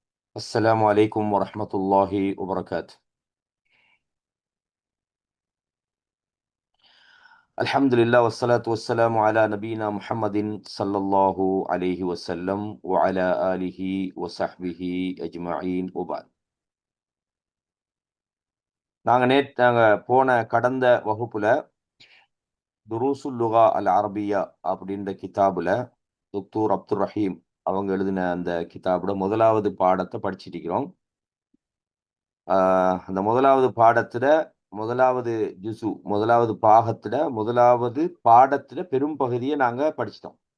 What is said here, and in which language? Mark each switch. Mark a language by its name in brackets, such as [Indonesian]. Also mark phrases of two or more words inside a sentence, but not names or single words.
[Arabic] السلام عليكم ورحمة الله وبركاته. الحمد لله والصلاة والسلام على نبينا محمد صلى الله عليه وسلم وعلى آله وصحبه أجمعين وبعد. [Tamil] நாங்க போன கடந்த வகுப்புல [Arabic] دروس اللغة العربية [Tamil] அப்படின்ற கிதாபுல துக்தூர் அப்துல் ரஹீம் அவங்க எழுதின அந்த கிதாபுல முதலாவது பாடத்தை படிச்சிட்டு இருக்கிறோம். அந்த முதலாவது பாடத்துல முதலாவது முதலாவது பாகத்துல முதலாவது பாடத்துல பெரும் பகுதியை நாங்க படிச்சிட்டோம்.